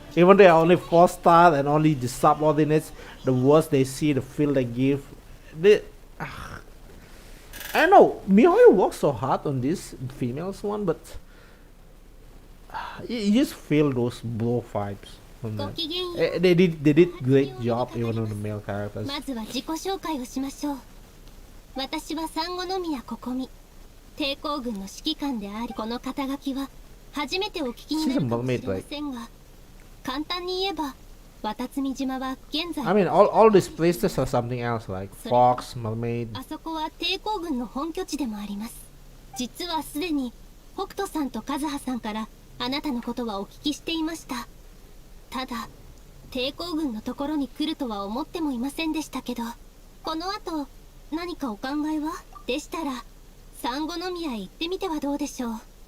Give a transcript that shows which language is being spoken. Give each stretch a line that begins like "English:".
English: Even they are only 4-star and only the subordinates, the worse they see, the feel they give. I know Mihoyo works so hard on this females one, but you just feel those blow vibes from them. They did great job even on the male characters.
Japanese: まずは自己紹介をしましょう。私は産後宮ここみ、抵抗軍の指揮官であり、この肩書きは初めてお聞きになるかもしれませんが、簡単に言えば渡積島は現在
English: I mean all these places are something else like Fox, Mermaid.
Japanese: あそこは抵抗軍の本拠地でもあります。実はすでに北斗さんと和葉さんからあなたのことはお聞きしていました。ただ抵抗軍のところに来るとは思ってもいませんでしたけど、この後何かお考えは？でしたら産後宮へ行ってみてはどうでしょう。